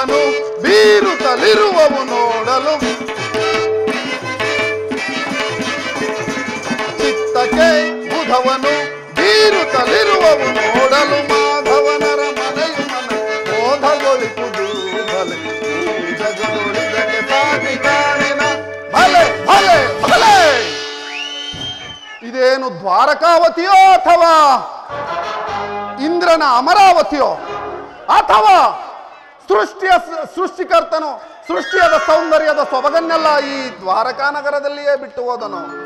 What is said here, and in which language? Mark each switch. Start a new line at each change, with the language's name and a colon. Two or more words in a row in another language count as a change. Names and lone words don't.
Kannada: ಬೀರುತ್ತಲಿರುವವು ನೋಡಲು ಚಿತ್ತಕ್ಕೆ ಬುಧವನು ಬೀರುತ್ತಲಿರುವವು ನೋಡಲು ಮಾಧವನರ ಮನೆಯು ಮನ ಮೋದಗೊಳಿಸುವುದು ಭಲೆ ಜಗದೊಳಿದಕ್ಕೆ ಸಾಧಿಕಾರಿನ ಭಲೆ ಭಲೆ ಭಲೆ. ಇದೇನು ದ್ವಾರಕಾವತಿಯೋ ಅಥವಾ ಇಂದ್ರನ ಅಮರಾವತಿಯೋ ಅಥವಾ ಸೃಷ್ಟಿಕರ್ತನು ಸೃಷ್ಟಿಯಾದ ಸೌಂದರ್ಯದ ಸೊಬಗನ್ನೆಲ್ಲ ಈ ದ್ವಾರಕಾ ನಗರದಲ್ಲಿಯೇ ಬಿಟ್ಟು ಹೋದನು.